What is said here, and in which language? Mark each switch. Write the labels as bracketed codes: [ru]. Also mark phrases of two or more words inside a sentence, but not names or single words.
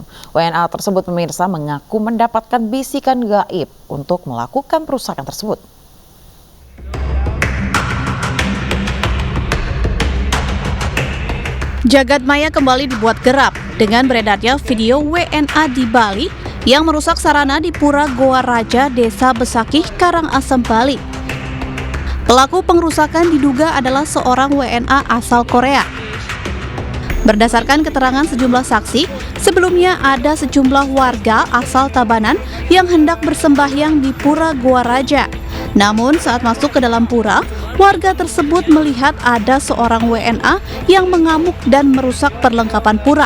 [id] WNA tersebut pemirsa mengaku mendapatkan bisikan gaib untuk melakukan perusakan tersebut. Jagad maya kembali dibuat gerap dengan beredarnya video WNA di Bali yang merusak sarana di Pura Goa Raja, Desa Besakih, Karangasem, Bali. Pelaku pengrusakan diduga adalah seorang WNA asal Korea. Berdasarkan keterangan sejumlah saksi, sebelumnya ada sejumlah warga asal Tabanan yang hendak bersembahyang di Pura Goa Raja. Namun saat masuk ke dalam pura, warga tersebut melihat ada seorang WNA yang mengamuk dan merusak perlengkapan pura.